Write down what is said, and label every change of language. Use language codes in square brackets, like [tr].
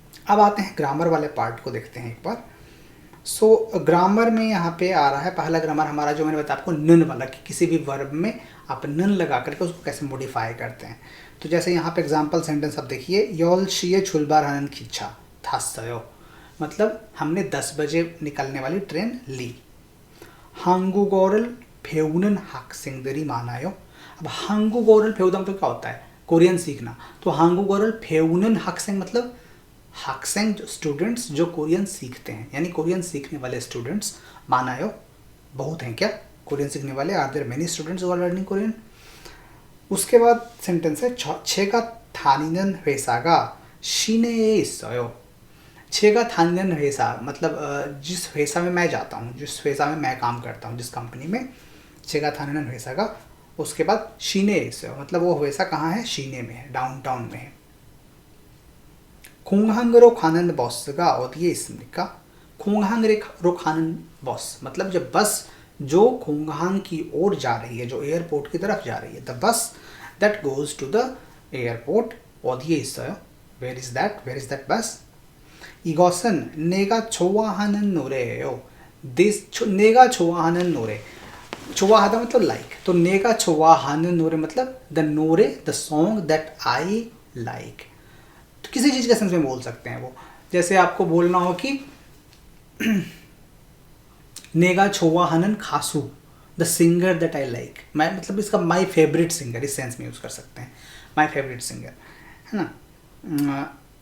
[hi] अब आते हैं ग्रामर वाले पार्ट को देखते हैं एक बार। सो ग्रामर में यहाँ पे आ रहा है पहला ग्रामर हमारा, जो मैंने बताया आपको नन वाला, कि किसी भी वर्ब में आप नन लगा करके उसको कैसे मॉडिफाई करते हैं। तो जैसे यहाँ पे एग्जांपल सेंटेंस आप देखिए, यल शिये छुलबार हनन खिंचा थासयो, मतलब हमने 10 बजे निकलने वाली ट्रेन ली। [ko] 한국어를 배우는 학생들이 많아요। [hi] अब [ko] 한국어를 배우다 [hi] मतलब क्या होता है, कोरियन सीखना, तो [ko] 한국어를 배우는 학생 [hi] मतलब 학생 स्टूडेंट्स जो कोरियन सीखते हैं, यानी कोरियन सीखने वाले स्टूडेंट्स, मानायो बहुत हैं क्या कोरियन सीखने वाले, [en] Are there many students who are learning Korean. [hi] उसके बाद सेंटेंस है [ko] 제가 다니는 회사가 시내에 있어요। 제가 다니는 회사 [hi] मतलब जिस 회사 में मैं जाता हूँ, जिस 회사 में मैं काम करता हूँ, जिस कंपनी में, [ko] 제가 다니는 회사가, [hi] उसके बाद [ko] 시내에 있어요 [hi] मतलब वो 회사 कहाँ है, शीने में है, डाउनटाउन में है। [ko] 공항으로 가는 버스가 어디에 있습니까? 공항으로 가는 [hi] बस मतलब जब बस जो कोंगहांग की ओर जा रही है, जो एयरपोर्ट की तरफ जा रही है, [en] the bus that goes to the airport, [ko] 어디에 있어요? [en] Where is that? Where is that bus? [ko] 이것은 내가 좋아하는 노래예요. 내가 좋아하는 노래, 좋아하다 [hi] मतलब लाइक, तो 내가 좋아하는 노래 मतलब the नोरे, [en] The song that I like. [hi] तो किसी चीज़ के सेंस में बोल सकते हैं वो, जैसे आपको बोलना हो कि नेगा [ko] 좋아하는 가수, [en] the singer that I like, [hi] मैं मतलब इसका [en] my favourite singer, [hi] इस सेंस में यूज़ कर सकते हैं, माई फेवरेट सिंगर, है ना।